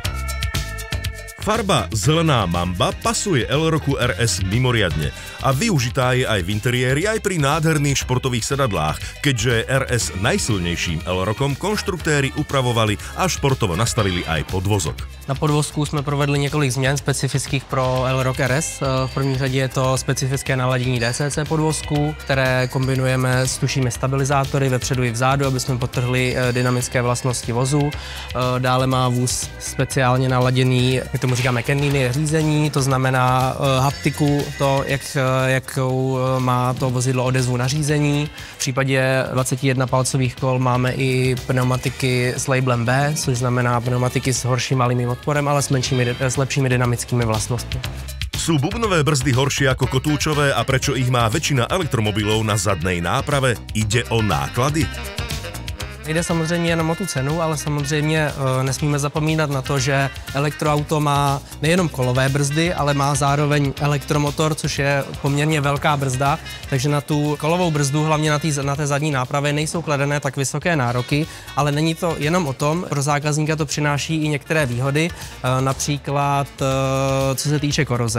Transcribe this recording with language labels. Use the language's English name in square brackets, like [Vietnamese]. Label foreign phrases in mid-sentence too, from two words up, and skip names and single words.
[Slovak] Farba zelená mamba pasuje L-Roku RS mimoriadne a využitá je aj v interiéri, aj pri nádherných športových sedadlách, keďže RS najsilnejším L-Rokom konštruktéri upravovali a športovo nastavili aj podvozok. [Czech] Na podvozku jsme provedli několik změn specifických pro L-Rock RS. V první řadě je to specifické naladění DCC podvozku, které kombinujeme s tušími stabilizátory vepředu i vzadu, aby jsme podtrhli dynamické vlastnosti vozu. Dále má vůz speciálně naladěný, my tomu říkáme Canliny řízení, to znamená haptiku, to, jakou má to vozidlo odezvu na řízení. V případě 21 palcových kol máme i pneumatiky s labelem B, což znamená pneumatiky s horším malým odporem, ale s lepšími dynamickými vlastnostmi. [Slovak] Sú bubnové brzdy horšie ako kotúčové a prečo ich má väčšina elektromobilov na zadnej náprave? Ide o náklady? [Czech] Jde samozřejmě jenom o tu cenu, ale samozřejmě nesmíme zapomínat na to, že elektroauto má nejenom kolové brzdy, ale má zároveň elektromotor, což je poměrně velká brzda, takže na tu kolovou brzdu, hlavně na té zadní nápravě, nejsou kladené tak vysoké nároky, ale není to jenom o tom, pro zákazníka to přináší i některé výhody, například co se týče koroze.